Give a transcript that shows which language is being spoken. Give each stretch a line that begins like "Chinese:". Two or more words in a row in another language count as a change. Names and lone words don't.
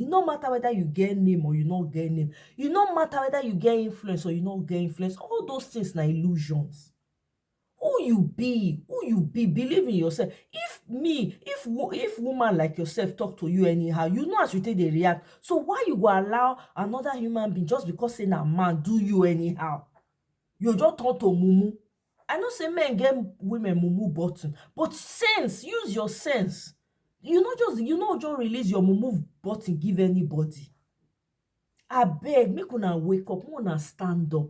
Nigerian Pidgin: It no matter whether you get name or you not get name. It no matter whether you get influence or you not get influence. All those things are illusions. Who you be, believe in yourself. If woman like yourself talk to you anyhow, you know as you take they react. So why you go allow another human being just because say na man do you anyhow? You just turn to mumu. I know say men get women mumu button, but sense, use your sense. You not just release your mumu button give anybody. I beg, make una wake up, make una stand up.